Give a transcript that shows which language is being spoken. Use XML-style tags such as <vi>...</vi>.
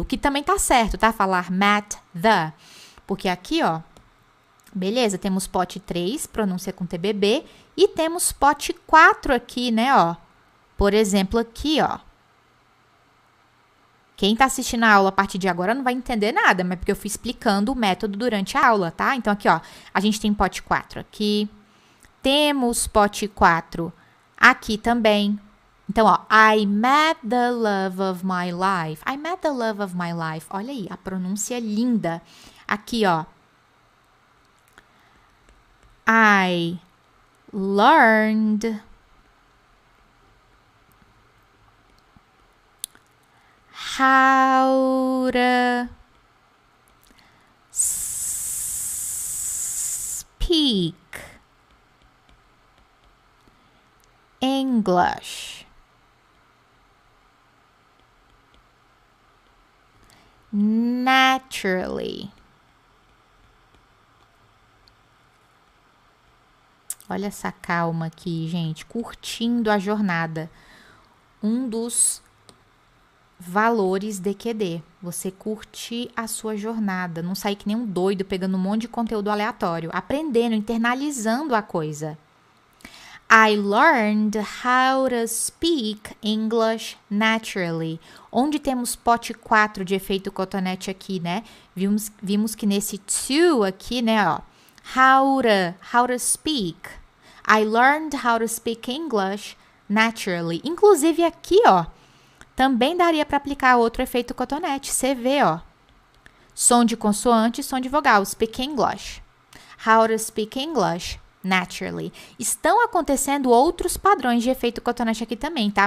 <pt>O que também tá certo, tá? Falar met the. Porque aqui, ó, beleza, temos pote 3, pronúncia com TBB, e temos pote 4 aqui, né, ó. Por exemplo, aqui, ó. Quem tá assistindo a aula a partir de agora não vai entender nada, mas porque eu fui explicando o método durante a aula, tá? Então, aqui, ó, a gente tem pote 4 aqui. Temos pote 4 aqui também.</pt> <en>Então, ó, I met the love of my life. I met the love of my life.</en> <pt>Olha aí, a pronúncia linda. Aqui, ó.</pt> <en>I learned how to speak English naturally.</en> <pt>Olha essa calma aqui, gente, curtindo a jornada. Um dos valores DQD, você curtir a sua jornada, não sair que nem um doido pegando um monte de conteúdo aleatório, aprendendo, internalizando a coisa.</pt> <en>I learned how to speak English naturally.</en> <pt>Onde temos pote 4 de efeito cotonete aqui, né? Vimos que nesse to aqui, né, ó,</pt> <en>how to speak. I learned how to speak English naturally.</en> <pt>Inclusive aqui, ó, também daria para aplicar outro efeito cotonete, CV, ó. Som de consoante e som de vogal,</pt> <en>speak English. How to speak English naturally.</en> <pt>Estão acontecendo outros padrões de efeito cotonete aqui também, tá?</pt>